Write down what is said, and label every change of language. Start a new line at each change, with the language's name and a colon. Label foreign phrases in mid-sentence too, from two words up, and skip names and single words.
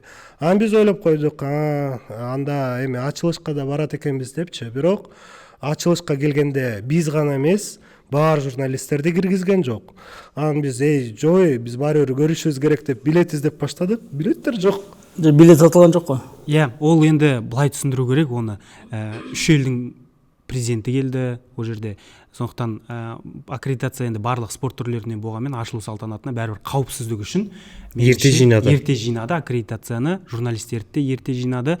Kyrgyz: Биз ойлоп койдук, анда ачылышка да барат экенбиз депчи. Бирок ачылышка келгенде биз гана эмес, бар журналисттерди киргизген жок. Биз биз баары бир көрүшүбүз керек деп билет издеп баштадык. Билеттер жок. Билет сатылган жокпу?
Kazakh: Ол енді былай түсіндіру керек, оны 3 елдің президенті келді ол жерде. Сондықтан аккредитация енді барлық спорт түрлерінен болғанмен ашылу салтанатына бәрібір қауіпсіздік үшін ерте жинады аккредитацияны, журналистерді ерте жинады.